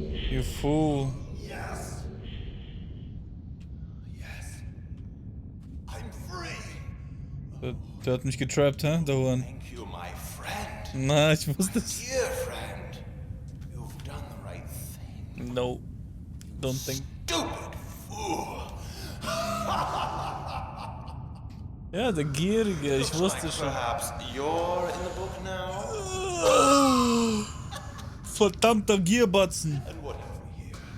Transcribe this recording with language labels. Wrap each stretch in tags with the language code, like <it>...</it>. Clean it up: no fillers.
<en>You fool. Yes. Yes. I'm free.</en> <de>Der hat mich getrappt, hä? Der Huren.</de> <en>Thank you, my friend.</en> <de>Na, ich wusste es.</de> <en>Dear friend. You've done the right thing. No. Don't think. Stupid fool.</en> <de>Ja, der Gierige, ich wusste schon.</de> <en>Perhaps you're in the book now?</en> <de>Verdammter Gierbatzen.</de> <en>And what have we here?</en>